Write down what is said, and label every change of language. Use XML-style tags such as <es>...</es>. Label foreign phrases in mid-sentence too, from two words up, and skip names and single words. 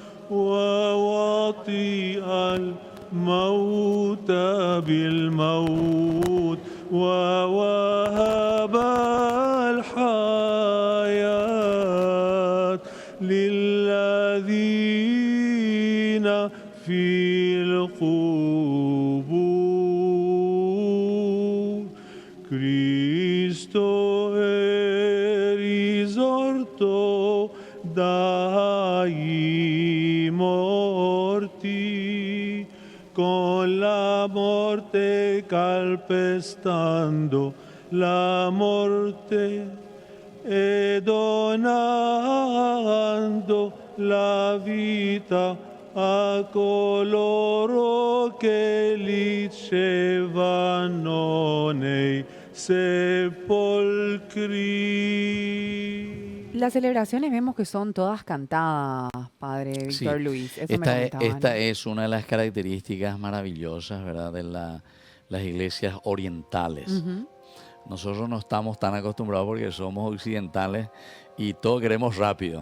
<ar>ووطئ الموت بالموت ووهب الحياة للذين في القبور.</ar> <it>Cristo è risorto dai morti, con la morte calpestando la morte e donando la vita a coloro che licevano nei sepolcri.</it> <es>Las celebraciones vemos que son todas cantadas, Padre Sí, Víctor Luis. Eso me comentaba, esta ¿no? es una de las características maravillosas, ¿verdad?, de las iglesias orientales. Ujú. Nosotros no estamos tan acostumbrados porque somos occidentales y todo queremos rápido.</es>